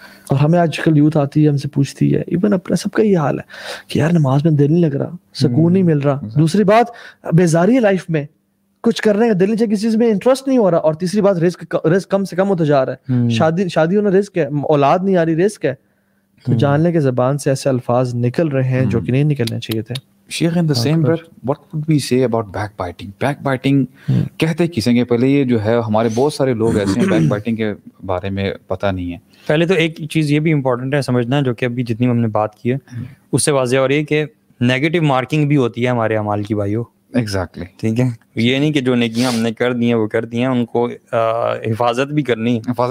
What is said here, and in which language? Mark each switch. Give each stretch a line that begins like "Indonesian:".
Urdu: اور ہمیں آج کل یوتھ آتی ہے, ہم سے پوچھتی ہے, ایون اپنا سب کا یہ حال ہے کہ یار نماز میں دل نہیں لگ رہا, سکون نہیں مل رہا. دوسری بات بیزاری ہے لائف میں, کچھ کرنے کا دل نہیں چاہیے, کسی چیز میں انٹرسٹ نہیں ہو رہا. اور تیسری بات رزق کم سے کم ہوتا جا رہا ہے. شادی ہونا رزق ہے, اولاد نہیں آ رہی رزق ہے. تو جان لیں کہ زبان سے ایسے الفاظ نکل رہے ہیں جو کہ نہیں نکلنے چاہیے تھے.
English: Sheikh in the same breath what would we say about backbiting
Urdu: کہتے کسے گے. پہلے یہ جو ہے ہمارے بہت سارے لوگ ایسے ہیں backbiting کے بارے میں پتہ نہیں ہے. پہلے تو ایک چیز یہ بھی امپورٹنٹ ہے سمجھنا, جو کہ ابھی جتنی ہم نے بات کی ہے اس سے واضح ہو رہی ہے کہ نیگیٹو مارکنگ بھی ہوتی ہے ہمارے اعمال کی بھائیو. ایگزیکٹلی, ٹھیک ہے, یہ نہیں کہ جو نیکیاں ہم نے کر دی ہیں وہ کر دی ہیں, ان کو حفاظت بھی کرنی ہے,